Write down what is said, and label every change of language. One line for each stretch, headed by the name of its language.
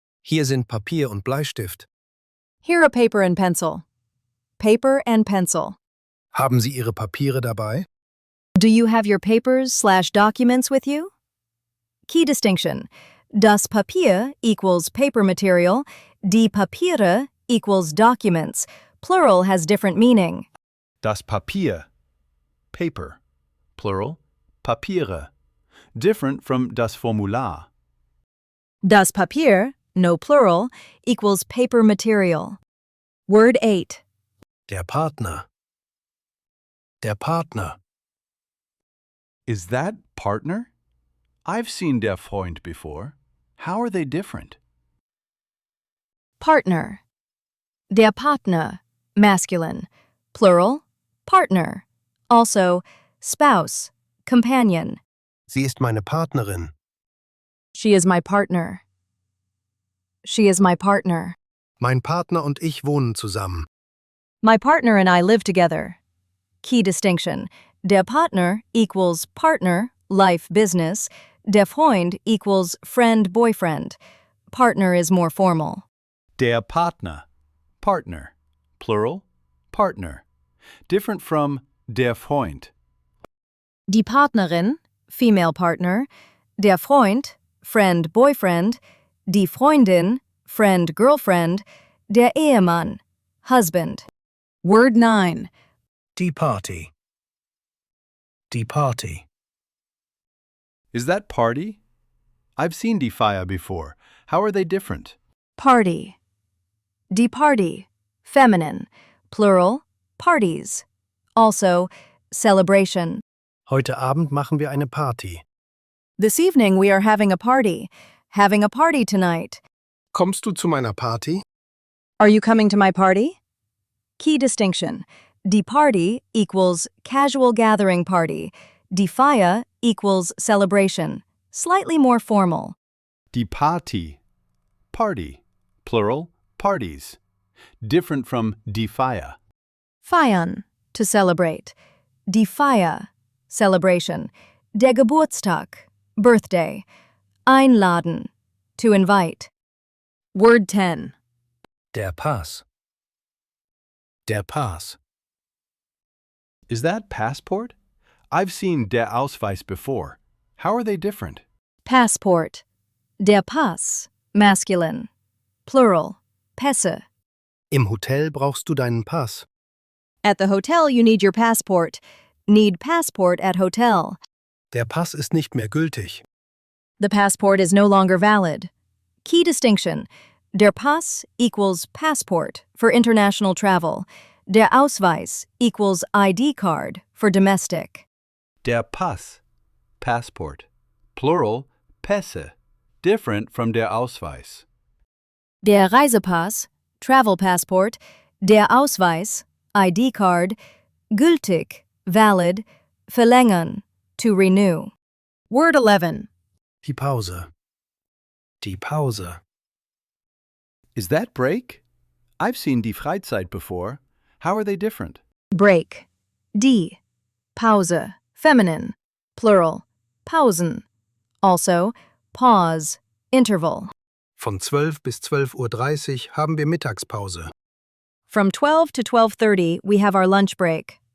German: Hier sind Papier und Bleistift.
English: Here a paper and pencil. Paper and pencil.
German: Haben Sie Ihre Papiere dabei?
English: Do you have your papers/documents with you? Key distinction. Das Papier equals paper material. Die Papiere equals documents. Plural has different meaning. Das Papier. Paper. Plural, Papiere. Different from das Formular. Das Papier, no plural, equals paper material. Word 8.
German: Der Partner. Der Partner.
English: Is that partner? I've seen der Freund before. How are they different? Partner. Der Partner, masculine. Plural, partner. Also, spouse, companion.
German: Sie ist meine Partnerin.
English: She is my partner. She is my partner.
German: Mein Partner und ich wohnen zusammen.
English: My partner and I live together. Key distinction. Der Partner equals partner, life, business. Der Freund equals friend, boyfriend. Partner is more formal. Der Partner. Partner. Plural, partner. Different from der Freund. Die Partnerin, female partner. Der Freund, friend, boyfriend. Die Freundin, friend, girlfriend. Der Ehemann, husband. Word 9.
German: Die Party. Die Party.
English: Is that party? I've seen die Feier before. How are they different? Party. Die Party, feminine. Plural, parties. Also, celebration.
German: Heute Abend machen wir eine Party.
English: This evening we are having a party. Having a party tonight.
German: Kommst du zu meiner Party?
English: Are you coming to my party? Key distinction. Die Party equals casual gathering party. Die Feier equals celebration. Slightly more formal. Die Party. Party. Plural, parties. Different from die Feier. Feiern, to celebrate. Die Feier, celebration. Der Geburtstag, birthday. Einladen, to invite. Word 10.
German: Der Pass. Der Pass.
English: Is that passport? I've seen der Ausweis before. How are they different? Passport. Der Pass, masculine. Plural, Pässe.
German: Im Hotel brauchst du deinen Pass.
English: At the hotel you need your passport. Need passport at hotel.
German: Der Pass ist nicht mehr gültig.
English: The passport is no longer valid. Key distinction. Der Pass equals passport for international travel. Der Ausweis equals ID card for domestic. Der Pass. Passport. Plural, Pässe. Different from der Ausweis. Der Reisepass, travel passport. Der Ausweis, ID card. Gültig, valid. Verlängern, to renew. Word 11.
German: Die Pause. Die Pause.
English: Is that break? I've seen die Freizeit before. How are they different? Break. Die. Pause, feminine. Plural, Pausen. Also, pause, interval.
German: Von 12 bis 12:30 Uhr haben wir Mittagspause.
English: From 12 to 12:30 we have our lunch break.